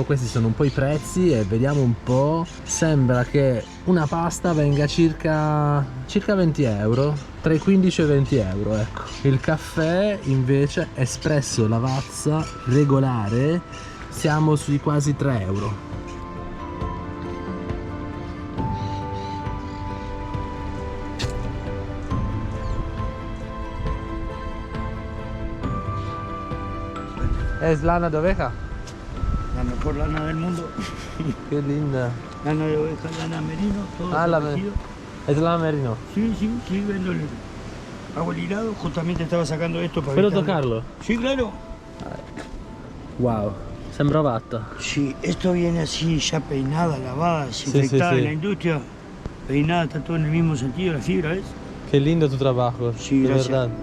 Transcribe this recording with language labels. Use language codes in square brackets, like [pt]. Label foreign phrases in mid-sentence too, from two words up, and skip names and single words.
[it] Questi sono un po' i prezzi e vediamo un po'. Sembra che una pasta venga circa 20 euro, tra i 15 e i 20 euro, ecco. Il caffè invece espresso Lavazza regolare siamo sui quasi 3 euro. [es] Es lana de oveja. La mejor lana del mundo. Qué linda. Lana de oveja, lana merino, todo protegido. Es lana merino. Sí, sí, sí, vendo el hago el hilado. Justamente estaba sacando esto para ¿Puedo evitarlo. tocarlo? Sí, claro. [it] Wow, sembra fatta. [es] Sí, esto viene así ya peinada, lavada, desinfectada sí. en la industria. Peinada, está todo en el mismo sentido, la fibra, ¿ves? Qué lindo tu trabajo, Sí, de gracias. verdad.